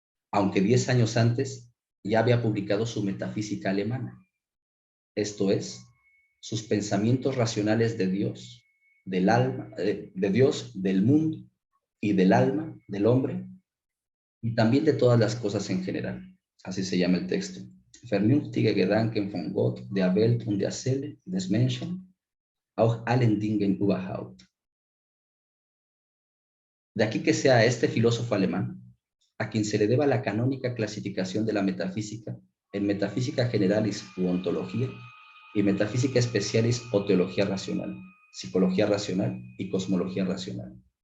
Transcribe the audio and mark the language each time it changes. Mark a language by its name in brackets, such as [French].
[Spanish] Aunque 10 años antes ya había publicado su Metafísica Alemana, esto es, sus pensamientos racionales de Dios, del alma, de Dios, del mundo y del alma, del hombre, y también de todas las cosas en general. Así se llama el texto. [German] vernünftige Gedanken von Gott, der Welt und der Seele des Menschen, auch allen Dingen überhaupt. [Spanish] De aquí que sea este filósofo alemán, a quien se le deba la canónica clasificación de la metafísica en metafísica generalis u ontología y metafísica specialis o teología racional, psicología racional y cosmología racional.